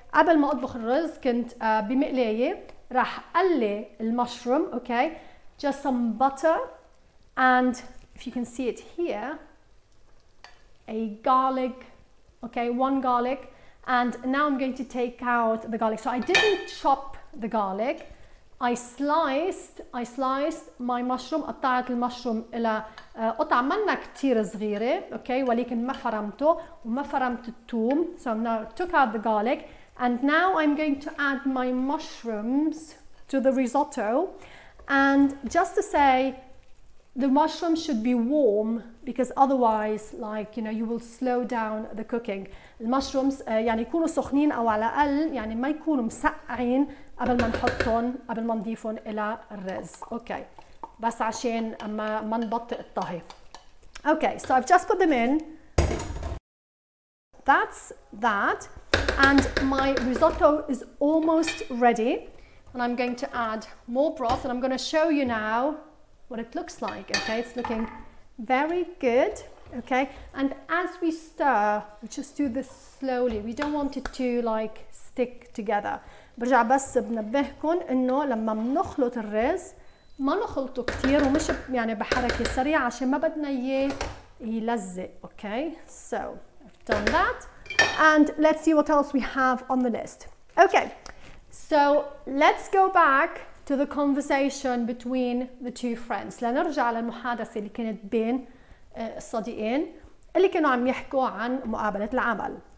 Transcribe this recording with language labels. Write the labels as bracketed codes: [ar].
[ar] قبل ما أطبخ الرز كنت بمقلاية راح أقلي المشروم, [en] okay, just some butter, and if you can see it here, a garlic, okay, one garlic, and now I'm going to take out the garlic. So I didn't chop the garlic. I sliced my mushroom. [ar] قطعت المشروم إلى قطع منا كتير صغيرة, okay, ولكن ما فرمته وما فرمت الثوم. [en] So now took out the garlic, and now I'm going to add my mushrooms to the risotto. And just to say, the mushrooms should be warm because otherwise, like, you know, you will slow down the cooking. [ar] المشرومز يعني يكونوا سخنين أو على الأقل يعني ما يكونوا مسقعين قبل ما نحطهم قبل ما نضيفهم إلى الرز. Okay, بس عشان ما نبطئ الطهي. [en] Okay, so I've just put them in. That's that, and my risotto is almost ready. And I'm going to add more broth, and I'm going to show you now what it looks like. Okay, it's looking very good. Okay, and as we stir, we just do this slowly. We don't want it to like stick together. [ar] برجع بس بنبهكم انه لما بنخلط الرز ما نخلطه كتير ومش يعني بحركة سريعة عشان ما بدنا اياه يلزق. [en] Okay, so I've done that, and let's see what else we have on the list. Okay, so let's go back to the conversation between the two friends. [ar] لنرجع للمحادثة اللي كانت بين الصديقين اللي كانوا عم يحكوا عن مقابلة العمل.